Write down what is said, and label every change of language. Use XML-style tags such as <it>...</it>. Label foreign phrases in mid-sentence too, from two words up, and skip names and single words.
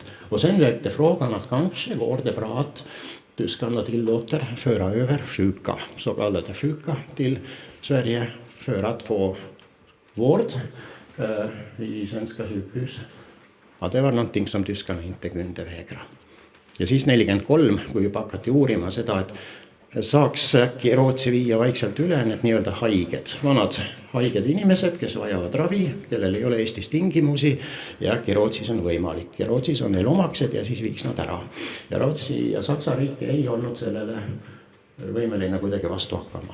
<sv>Och sen väckte frågan att kanske går det bra att tyskarna tillåter föra över sjuka, så kallade sjuka, till Sverige för att få vård i svenska sjukhus. Ja, det var någonting som tyskarna inte kunde vägra.</sv> <et>Ja siis 43, kui juba hakati uurima seda, et saaks äkki Rootsi viia vaikselt üle need nii-öelda haiged, vanad haiged inimesed, kes vajavad ravi, kellel ei ole Eestis tingimusi ja äkki Rootsis on võimalik. Ja Rootsis on neil omaksed ja siis viiks nad ära. Ja Rootsi ja Saksa riik ei olnud sellele võimeline kuidagi vastu hakkama.</et>